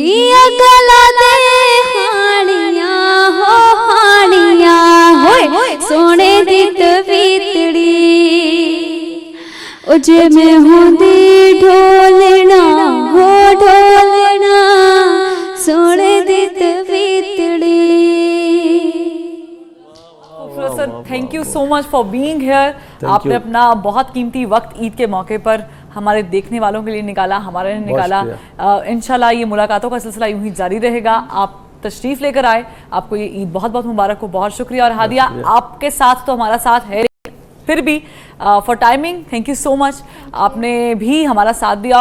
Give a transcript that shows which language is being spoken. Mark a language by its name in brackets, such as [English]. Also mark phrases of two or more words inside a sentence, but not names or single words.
[Punjabi] ਗਲਾ ਦੇ ਹਾਲੀਆਂ ਹੋ ਹਾਲੀਆਂ ਹੋਏ ਸੋਨੇ ਦੀ ਤਵੀਤੜੀ। ਓ ਜੇ ਮੈਂ ਹੋਂਦੀ ਢੋਲਣਾ ਹੋ ਢੋਲਣਾ ਸੋਨੇ ਦੀ ਤਵੀਤੜੀ। [English] Sir thank you so much for being here. [Hindi] आपने अपना बहुत कीमती वक्त ईद के मौके पर हमारे देखने वालों के लिए निकाला, हमारे लिए निकाला। इंशाल्लाह ये मुलाकातों का सिलसिला यूं ही जारी रहेगा। आप तशरीफ लेकर आए, आपको ये ईद बहुत बहुत मुबारक हो, बहुत शुक्रिया। और हादिया आपके साथ तो हमारा साथ है, फिर भी [English] for timing thank you so much, [Hindi] आपने भी हमारा साथ दिया।